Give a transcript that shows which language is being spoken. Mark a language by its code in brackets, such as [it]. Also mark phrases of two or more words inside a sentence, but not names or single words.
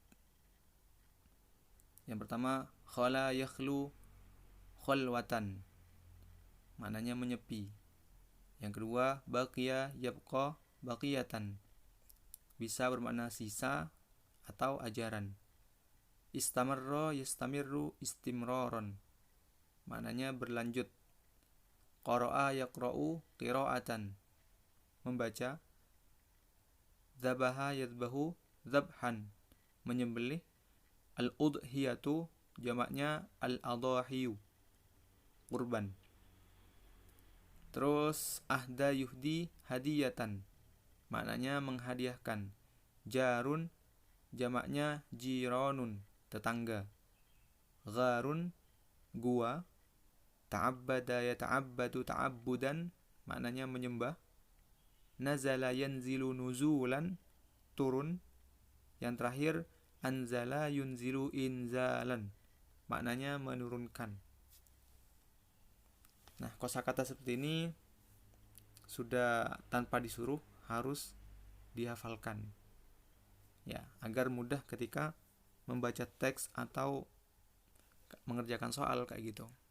[id] Yang pertama, [ar] خلا يخلو خلوة, [id] maknanya menyepi. Yang kedua, [ar] بقي يبقى بقية, [id] bisa bermakna sisa atau ajaran. [ar] استمر يستمر استمرارا, [id] maknanya berlanjut. [ar] قرأ يقرأ قراءة, [id] membaca. [ar] ذبح يذبح ذبحا, menyembelih. [id] Al-udhiyatu, jamaknya al-adhahiyu, kurban. Terus [ar] أهدى يهدي هدية, [id] maknanya menghadiahkan. Jarun, jamaknya jiranun, tetangga. Gharun, gua. [ar] تعبد يتعبد تعبدا, [id] maknanya menyembah. [ar] نزل ينزل نزولا, [id] turun. Yang terakhir, [ar] أنزل ينزل إنزالا, [id] maknanya menurunkan. Nah, kosakata seperti ini sudah tanpa disuruh harus dihafalkan, ya, agar mudah ketika membaca teks atau mengerjakan soal kayak gitu.